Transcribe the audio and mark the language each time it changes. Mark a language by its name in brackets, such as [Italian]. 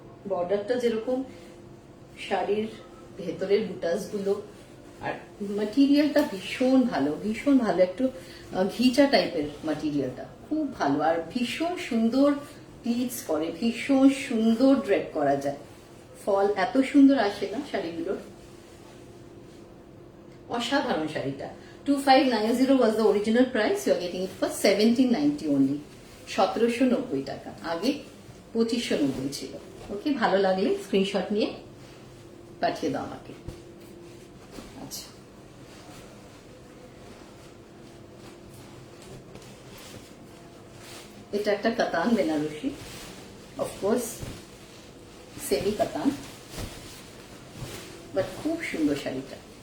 [Bangla] বর্ডারটা যেরকম, শাড়ির ভেতরের বুটাস গুলো, আর ম্যাটেরিয়ালটা ভীষণ ভালো, ভীষণ ভালো। একটু ঘিচা টাইপের ম্যাটেরিয়ালটা, খুব ভালো। আর ভীষণ সুন্দর প্লিটস করে, ভীষণ সুন্দর ড্রেপ করা যায়। ফল এত সুন্দর আসে না শাড়িগুলোর, অসাধারণ শাড়িটা। [English] 2590 was the original price. You are getting it for 1790 only. [Bangla] 1790 টাকা, আগে 2590 ছিল। ওকে, ভালো লাগলে স্ক্রিনশট নিয়ে পাঠিয়ে দাও আমাকে। আচ্ছা, এটা একটা কাতান বেনারসি, অফকোর্স সেমি কাতান, বাট খুব সুন্দর শাড়িটা।